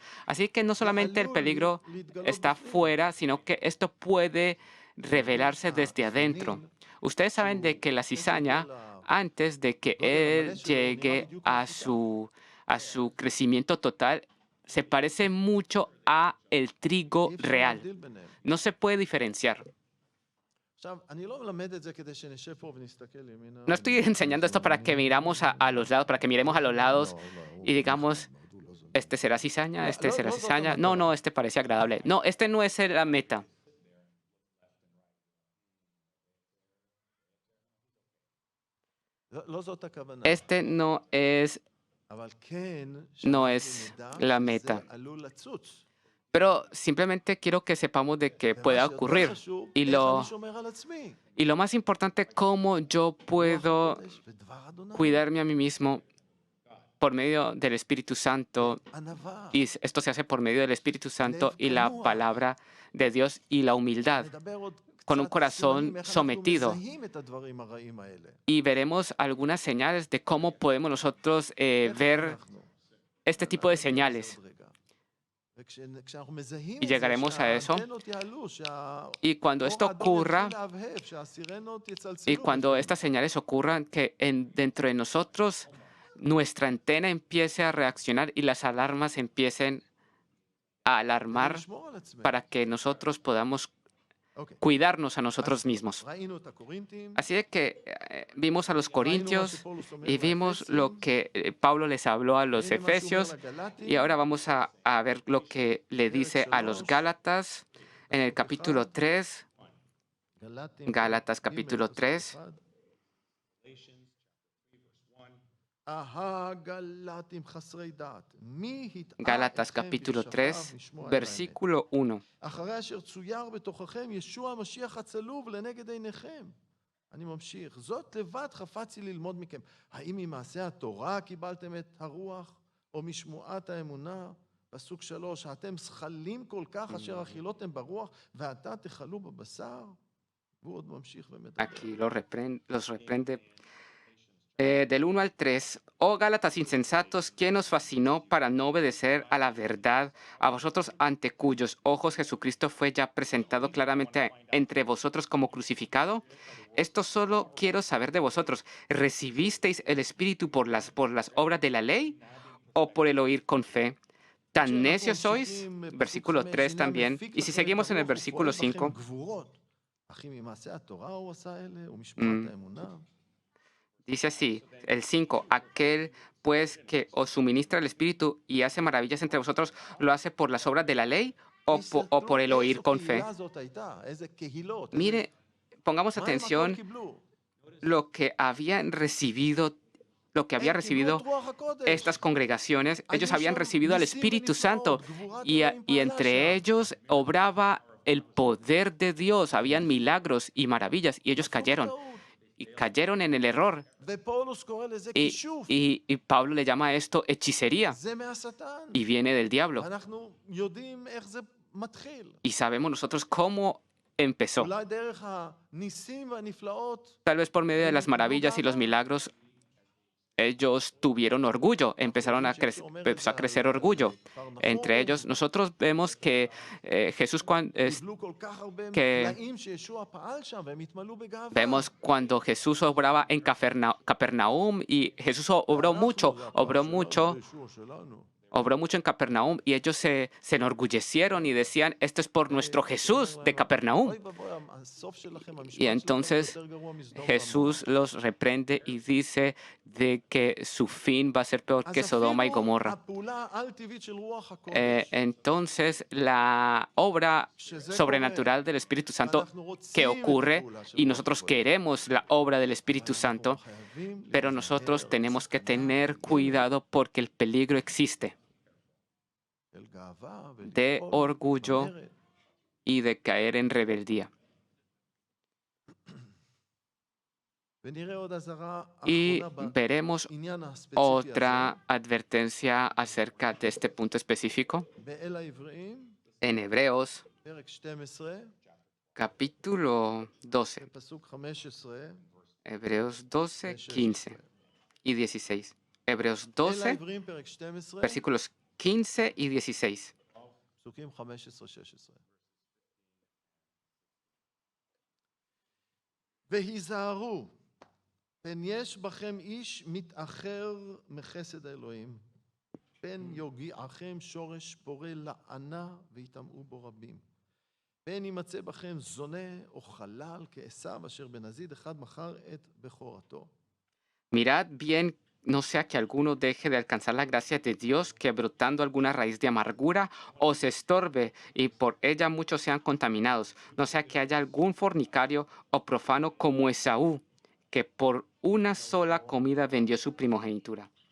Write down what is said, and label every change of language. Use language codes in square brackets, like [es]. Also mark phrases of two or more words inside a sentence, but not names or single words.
[es] Así que no solamente el peligro está fuera, sino que esto puede revelarse desde adentro. Ustedes saben de que la cizaña, antes de que él llegue a su crecimiento total, se parece mucho a el trigo real. No se puede diferenciar. [he] עכשיו, אני לא מלמד את זה כדי שנשב פה ונסתכל ימינה. [es] No estoy enseñando esto para que miramos a los lados, para que miremos a los lados y digamos, este será cizaña, este será cizaña. No, no, este parece agradable. No, este no es la meta. [he] לא זאת הכוונה. [es] Este no es, [he] אבל כן, [es] no [he] שאנחנו [es] es [he] נדע [es] la [he] שזה [es] meta. [he] עלול לצוץ. [es] Pero simplemente quiero que sepamos de que [he] ומה [es] pueda [he] שיותר [es] ocurrir. [he] חשוב, [es] Y [he] איך [es] lo, [he] אני שומר על עצמי. [es] y lo más importante, cómo yo [he] רוח [es] puedo [he] הקודש ודבר אדוני. [es] cuidarme a mí mismo por medio del Espíritu Santo. [he] ענווה. [es] Y esto se hace por medio del Espíritu Santo y la palabra de Dios y la humildad, [he] נדבר עוד [es] con un [he] קצת [es] corazón [he] סימנים, איך אנחנו [es] sometido. [he] מזהים את הדברים הרעים האלה. [es] Y veremos algunas señales de cómo podemos nosotros [he] איך [es] ver [he] אנחנו. [es] este tipo de [he] נדבר על זה [es] señales. [he] עוד רגע. וכשאנחנו מזהים [es] Y [he] את זה, [es] llegaremos a eso. [he] שהאנטנות יעלו, [es] Y cuando esto [he] שהאור האדום [es] ocurra, [he] יתחיל להבהב, שהסירנות [es] y [he] יצלצלו. [es] cuando estas señales ocurran, que dentro de nosotros nuestra antena empiece a reaccionar y las alarmas empiecen a alarmar [he] לשמור על עצמנו. [es] para que nosotros podamos [he] אוקיי. [es] cuidarnos a nosotros mismos. [he] ראינו את הקורינתים, [es] Así de que vimos a los [he] ראינו מה [es] corintios [he] שפולוס אומר [es] y vimos [he] לאפסים, [es] lo que Pablo les habló a los [he] הנה מה שהוא אומר [es] efesios [he] לגלטים, [es] y ahora vamos a ver lo que le dice a los gálatas en el capítulo 3, [he] גלטים, [es] Gálatas [he] ג' [es] capítulo [he] פסוק [es] 3, [he] אחד. [en] Galatians chapter 3, verse 1. [he] הגלטים חסרי דעת, מי הטעה [es] Gálatas [he] אתכם [es] capítulo [he] בשכב [es] 3, [he] לשמוע אל האמת? [es] versículo 1. [he] אחרי אשר צויר בתוככם ישוע המשיח הצלוב לנגד עיניכם. אני ממשיך. זאת לבד חפצתי ללמוד מכם. האם ממעשה התורה קיבלתם את הרוח, או משמועת האמונה? פסוק 3, האתם זכלים כל כך אשר אכילותם ברוח, ועתה תאכלו בבשר? והוא עוד ממשיך ומדבר. [es] Aquí los reprende del 1 al 3. Oh Gálatas insensatos, ¿quién os fascinó para no obedecer a la verdad, a vosotros ante cuyos ojos Jesucristo fue ya presentado claramente entre vosotros como crucificado? Esto solo quiero saber de vosotros. ¿Recibisteis el Espíritu por las obras de la ley o por el oír con fe? ¿Tan necios sois? Versículo 3 también. Y si seguimos en el versículo 5, [he] אחי ממעשה התורה הוא עשה אלה, ומשמועת האמונה. [es] dice así, el 5, aquel pues que os suministra el Espíritu y hace maravillas entre vosotros, ¿lo hace por las obras de la ley o por el oír con fe? [he] איזו קהילה זאת הייתה, איזה קהילות, [es] Mire, pongamos [he] מה הם הכל [es] atención [he] קיבלו? [es] lo que habían recibido, lo que había [he] הם קיבלו [es] recibido [he] את רוח הקודש. [es] estas congregaciones. Ellos [he] היו [es] habían [he] שם [es] recibido al [he] ניסים [es] Espíritu Santo [he] ונפלאות, גבורת [es] y [he] אלוהים פעלה [es] entre [he] שם. [es] ellos obraba el poder de Dios, habían milagros y maravillas y ellos [he] נפלו [es] cayeron [he] בטעות. [es] y cayeron en el error. [he] ופאולוס קורא לזה [es] Y, [he] כישוף. [es] y Pablo le llama a esto hechicería [he] זה מהשטן. [es] y viene del diablo. [he] ואנחנו יודעים איך זה מתחיל. [es] Y sabemos nosotros cómo empezó. אולי דרך הניסים והנפלאות, Tal vez por medio de las maravillas y los milagros, ellos tuvieron orgullo, empezó a crecer orgullo. Entre ellos, nosotros vemos que Jesús [he] קיבלו כל כך הרבה [es] que- [he] פלאים שישוע פעל שם, והם התמלאו בגאווה. [es] vemos cuando Jesús obraba en Capernaum y Jesús obró mucho, [he] אנחנו, זה [es] obró [he] הפעל שלנו, [es] mucho, [he] זה ישוע שלנו. [es] obró mucho en Capernaum y ellos se enorgullecieron y decían, esto es por nuestro Jesús de Capernaum. [he] אוי ואבוי, הסוף שלכם, המשפט [es] Y entonces [he] שלכם יותר גרוע מסדום [es] Jesús los reprende y dice de que su fin va a ser peor [he] ועמורה. [es] que [he] אז [es] Sodoma y [he] אפילו [es] Gomorra. [he] הפעולה העל-טבעית של רוח הקודש, [es] Entonces la obra [he] שזה [es] sobrenatural del Espíritu Santo [he] ואנחנו רוצים [es] que [he] את [es] ocurre [he] הפעולה של [es] y [he] רוח [es] nosotros [he] הקודש. [es] queremos la obra del Espíritu [he] אנחנו [es] Santo, [he] חייבים [es] pero [he] להיזהר [es] nosotros tenemos que [he] בסכנה [es] tener cuidado porque el peligro existe [he] של גאווה [es] de [he] וליפול [es] orgullo [he] במרד. [es] y de caer en rebeldía. [he] ונראה עוד אזהרה [es] Y [he] אחרונה [es] veremos [he] בעניין הספציפי [es] otra advertencia acerca de este punto específico. [he] הזה. באל העבריים, [es] En Hebreos, [he] פרק 12, [es] capítulo 12. [he] בפסוק 15, [es] Hebreos 12, [he] ו-16. [es] 15 y 16. Hebreos [he] אל [es] 12, [he] העבריים, פרק 12, [es] versículos 15 y 16. [he] פסוקים 15-16. והיזהרו, פן יש בכם איש מתאחר מחסד האלוהים, פן יוגיעכם שורש פורה לענה ויטמאו בו רבים. פן יימצא בכם זונה או חלל כעשיו אשר בנזיד אחד מכר את בכורתו. [es] Mirad bien, no sea que alguno deje de alcanzar la gracia de Dios, que brotando alguna raíz de amargura os estorbe y por ella muchos sean contaminados. No sea que haya algún fornicario o profano como Esaú, que por una sola comida vendió su primogenitura.